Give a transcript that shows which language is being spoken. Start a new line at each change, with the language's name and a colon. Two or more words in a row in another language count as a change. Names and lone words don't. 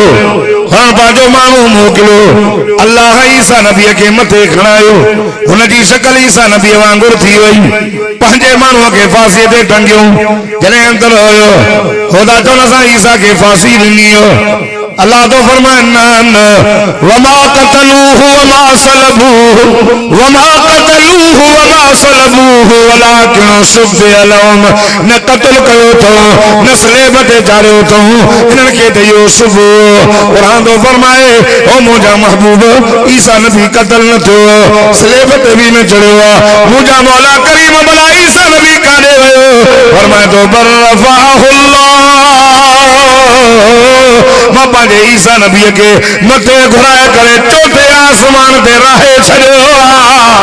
Sindhi: हाणे पंहिंजो माण्हू मोकिलियो। अल्लाह ईसा नबीअ खे मथे खणायो। हुनजी शकल ईसा नबीअ वांगुरु थी वई। पंहिंजे माण्हूअ खे फांसीअ ते टंगियो। जॾहिं अंदर हुयो ख़ुदा चवण सां ईसा खे फांसी ॾिनी हो। अल्लाह तो फरमाए न
Arabic: وما قتلوه وما صلبوه وما قتلوه وما صلبوه ولكن شبه لهم.
Sindhi: न क़त्ल कयो अथऊं न स्लेब ते चाढ़ियो अथऊं, इन्हनि खे त इहो शुबो। क़ुरान तो फरमाए ओ मुंहिंजा महबूब ईसा नबी क़त्ल न थियो, स्लेब ते बि न चढ़ियो आहे। मुंहिंजा मौला करीम भला ईसा नबी काॾे वियो। फरमाए तो
Arabic: بل رفعه الله,
Sindhi: मां पंहिंजे ईसा नबीअ खे मथे घुराए करे चोथे आसमान ते राहे छॾियो आहे।